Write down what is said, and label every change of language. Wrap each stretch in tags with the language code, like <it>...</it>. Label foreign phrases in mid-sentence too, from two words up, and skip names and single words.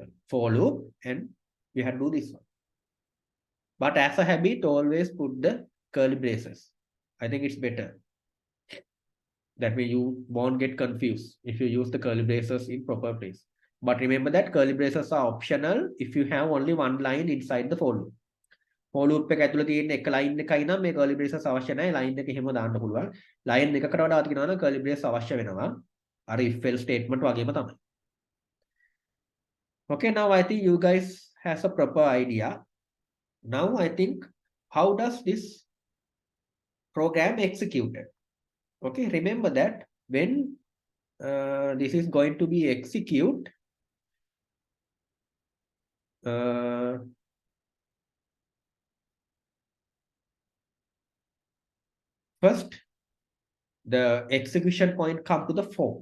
<en>For loop, and you have to do this one. But as a habit, always put the curly braces. I think it's better. That way you won't get confused if you use the curly braces in proper place. But remember that curly braces are optional if you have only 1 line inside the for loop. For loop</en> <si>එක ඇතුළේ තියෙන එක line එකයි නම් මේ</si> <en>curly braces</en> <si>අවශ්‍ය නැහැ. line එක එහෙම දාන්න පුළුවන්. line එකකට වඩා තියෙනවා නම් curly brace අවශ්‍ය වෙනවා. අර</si> <en>if else statement</en> <si>වගේම තමයි.</si> <en>Okay, now I think you guys has a proper idea. Now I think how does this program executed? Okay, remember that when this is going to be execute, first the execution point come to the 4.</en>